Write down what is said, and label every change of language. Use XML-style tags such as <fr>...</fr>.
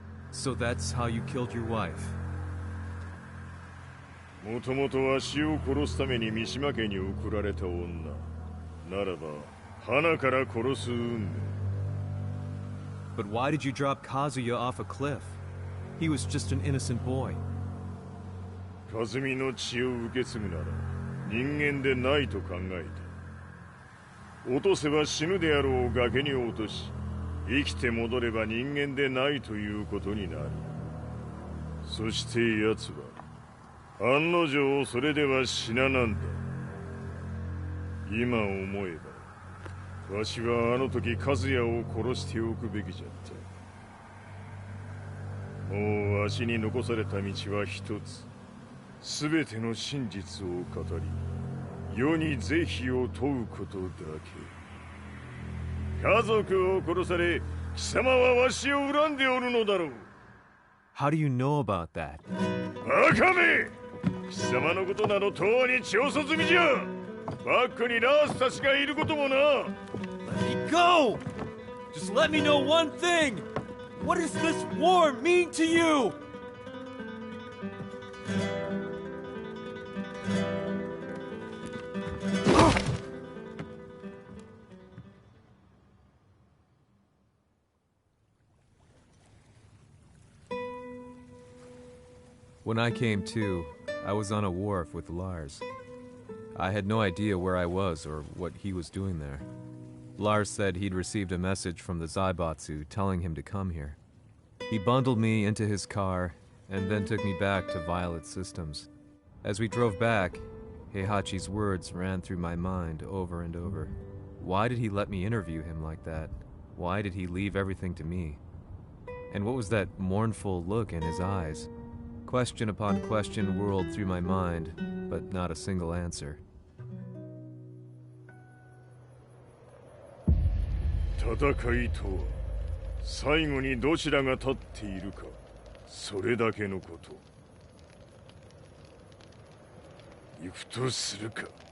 <en>So that's how you killed your wife?</en> <ja>もともとわしを殺すために三島家に送られた女ならば花から殺す運命</ja> <en>But why did you drop Kazuya off a cliff? He was just an innocent boy.</en> <ja>和美の血を受け継ぐなら人間でないと考えた落とせば死ぬであろう崖に落とし生きて戻れば人間でないということになるそして奴は案の定それでは死ななんだ今思えばわしはあの時和也を殺しておくべきじゃったもうわしに残された道は一つ全ての真実を語り世に是非を問うことだけ家族を殺され貴様はわしを恨んでおるのだろう</ja> <en>How do you know about that?</en> <ja>バカめ貴様のことなどとうに調査済みじゃバックにラースたちがいることもな</ja> <en>Let me go! Just let me know one thing! What does this war mean to you? When I came to, I was on a wharf with Lars. I had no idea where I was or what he was doing there. Lars said he'd received a message from the Zaibatsu telling him to come here. He bundled me into his car and then took me back to Violet Systems. As we drove back, Heihachi's words ran through my mind over and over. Why did he let me interview him like that? Why did he leave everything to me? And what was that mournful look in his eyes? Question upon question whirled through my mind, but not a single answer.</en> <ja>戦いとは最後にどちらが立っているかそれだけのこと行くとするか</ja>